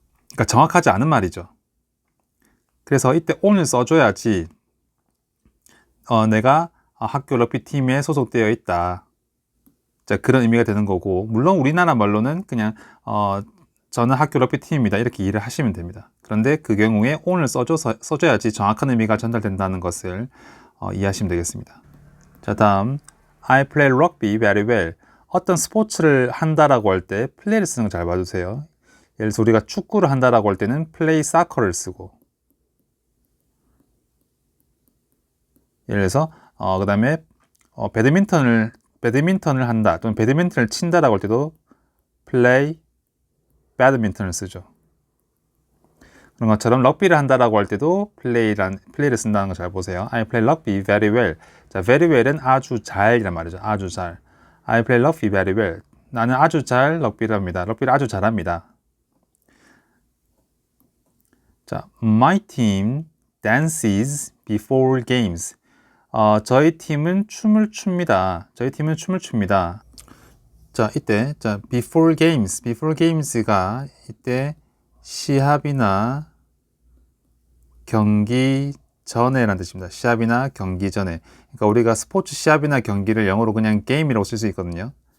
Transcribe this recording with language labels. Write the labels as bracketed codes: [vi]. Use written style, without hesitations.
[ko] 그러니까 정확하지 않은 말이죠. 그래서 이때 on을 써줘야지 내가 학교 럭비 팀에 소속되어 있다. 자, 그런 의미가 되는 거고 물론 우리나라 말로는 그냥 저는 학교 럭비 팀입니다. 이렇게 이해를 하시면 됩니다. 그런데 그 경우에 on을 써줘야지 정확한 의미가 전달된다는 것을 이해하시면 되겠습니다. 자, 다음 [en] I play rugby very well. [ko] 어떤 스포츠를 한다라고 할 때 play를 쓰는 거 잘 봐주세요. 예를 들어서 우리가 축구를 한다라고 할 때는 play soccer를 쓰고 예를 들어서 그 다음에 배드민턴을 한다 또는 배드민턴을 친다라고 할 때도 play badminton을 쓰죠. 그런 것처럼 럭비를 한다라고 할 때도 play를 쓴다는 거 잘 보세요. [en] I play rugby very well. [ko] 자, very well은 아주 잘이란 말이죠. 아주 잘. [en] I play rugby very well. [ko] 나는 아주 잘 럭비를 합니다. 럭비를 아주 잘합니다. 자, [en] my team dances before games. [ko] 저희 팀은 춤을 춥니다. 저희 팀은 춤을 춥니다. 자, 이때 [en] before games [ko] 가 이때 시합이나 경기 전에라는 뜻입니다. 시합이나 경기 전에. 그러니까 우리가 스포츠 시합이나 경기를 영어로 그냥 게임이라고 쓸 수 있거든요.